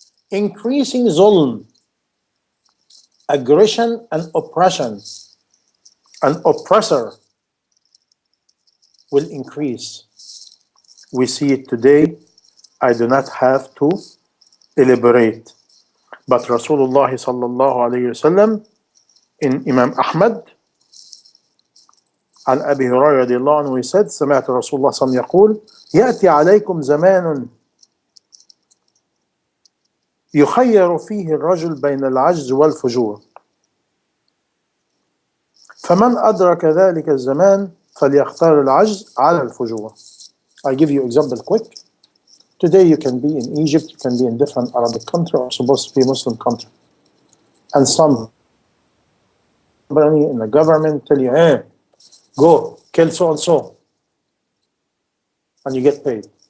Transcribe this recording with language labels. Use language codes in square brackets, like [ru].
[en] Increasing zulm, aggression and oppression. An oppressor will increase. We see it today. I do not have to elaborate. But Rasulullah sallallahu alayhi wasallam in Imam Ahmed [ar] عن أبي هريرة رضي الله عنه, [en] he said, [ar] سمعت رسول الله صلى الله عليه وسلم يقول يأتي عليكم زمان يخير فيه الرجل بين العجز والفجور فمن أدرك ذلك الزمان فليختار العجز على الفجور. [en] I give you example quick. Today you can be in Egypt, you can be in different Arabic country or supposed to be Muslim country. And somebody in the government tell you, hey, go kill so and so. And you get paid.